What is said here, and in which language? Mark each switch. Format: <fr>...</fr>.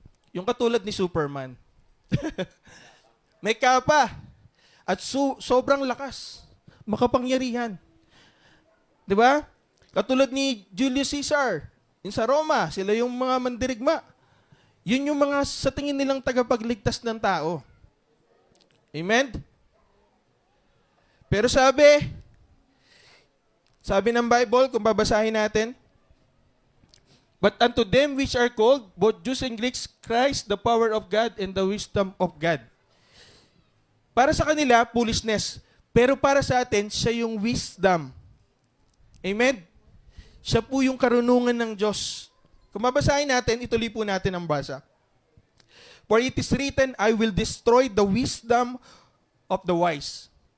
<tl>Yung katulad ni Superman. May kapa at sobrang lakas. Makapangyarihan. 'Di ba? Katulad ni Julius Caesar. Yung sa Roma, sila yung mga mandirigma. Yun yung mga sa tingin nilang tagapagligtas ng tao. Amen? Pero sabi ng Bible, kung babasahin natin,</tl> <en>but unto them which are called, both Jews and Greeks, Christ, the power of God and the wisdom of God.</en> <tl>Para sa kanila, foolishness. Pero para sa atin, siya yung wisdom. Amen? Siya po yung karunungan ng Diyos. Kung babasahin natin, ituloy po natin ang basa.</tl> <en>For it is written, I will destroy the wisdom of the wise.</en>